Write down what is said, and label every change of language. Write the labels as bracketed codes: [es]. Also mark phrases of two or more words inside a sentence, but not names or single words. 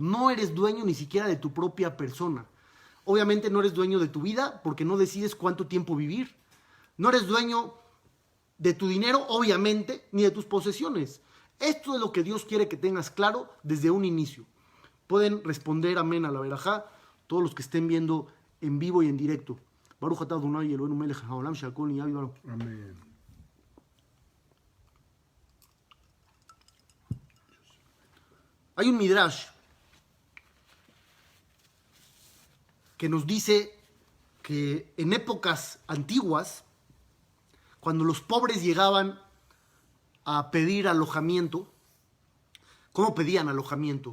[es] No eres dueño ni siquiera de tu propia persona. Obviamente no eres dueño de tu vida porque no decides cuánto tiempo vivir. No eres dueño de tu dinero, obviamente, ni de tus posesiones. Esto es lo que Dios quiere que tengas claro desde un inicio. Pueden responder amén a la verajá todos los que estén viendo en vivo y en directo. [he] ברוך אתה אדוני אלוהינו מלך העולם שהכל נהיה בדברו. [es] Amén. Hay un midrash que nos dice que en épocas antiguas, cuando los pobres llegaban a pedir alojamiento, ¿cómo pedían alojamiento?